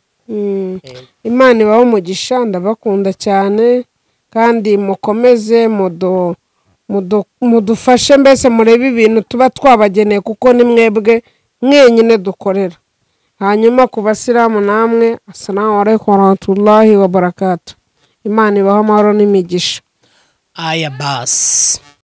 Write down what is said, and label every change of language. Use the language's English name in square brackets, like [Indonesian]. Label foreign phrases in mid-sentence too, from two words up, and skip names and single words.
[Kinyarwanda] Imana ibaho umugisha, ndabakunda cyane kandi mukomeze mudufashe, mbese murebe ibintu tuba twabageneye kuko ni mwebwe mwenyine dukorera. Hanyuma ku basilamu namwe [Arabic] السلام عليكم ورحمة الله وبركاته. [Kinyarwanda] Imana ibaho amahoro n'imigisha. Aya basi.